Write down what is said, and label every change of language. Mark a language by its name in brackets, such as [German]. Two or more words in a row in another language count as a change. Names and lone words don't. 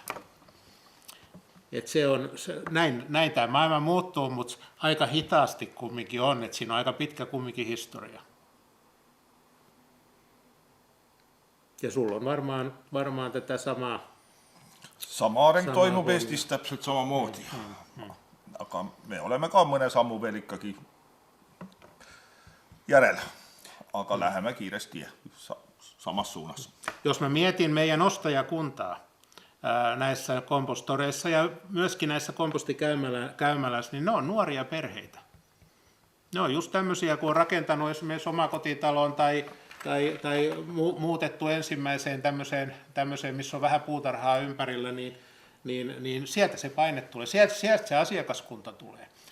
[Finnish] Et näin tämä maailma muuttuu, mutta aika hitaasti kumminkin on, että siinä on aika pitkä kumminkin historia. Ja sulla on varmaan tätä samaa. [Estonian] Samaaren toimub Eestis täpselt samamoodi. Aga me oleme ka mõne sammu veel ikkagi järel, aga läheme kiiresti samas suunas. [Finnish] Jos mä mietin meidän ostajakuntaa näissä kompostoreissa ja myöskin näissä kompostikäymälässä, niin ne on nuoria perheitä. Ne on just tämmöisiä, kun on rakentanut esimerkiksi omakotitalon tai muutettu ensimmäiseen tämmöiseen, missä on vähän puutarhaa ympärillä, niin sieltä se paine tulee, sieltä se asiakaskunta tulee.